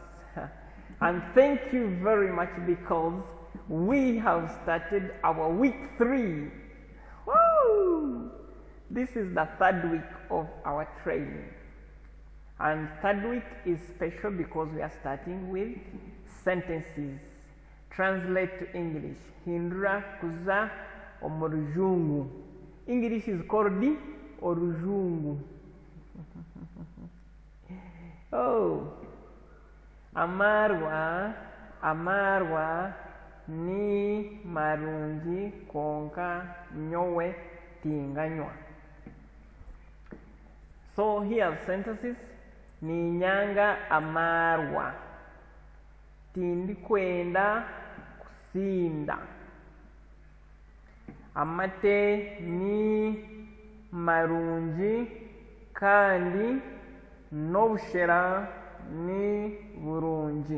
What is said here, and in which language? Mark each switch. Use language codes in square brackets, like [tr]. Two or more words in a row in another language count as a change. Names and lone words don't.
[en] And thank you very much, because we have started our week 3. Woo! This is the 3rd week of our training. And 3rd week is special because we are starting with sentences. Translate to English. [nyn] Hindura kuza omurujungu. [en] English is called the orujungu. [nyn] Oh, amarwa ni marungi konka nyowe tinganywa. [en] So here are sentences. [nyn] Ni nyanga amarwa, tindi kwenda kusinda. Amate ni marungi kandi nobushera ni burungi.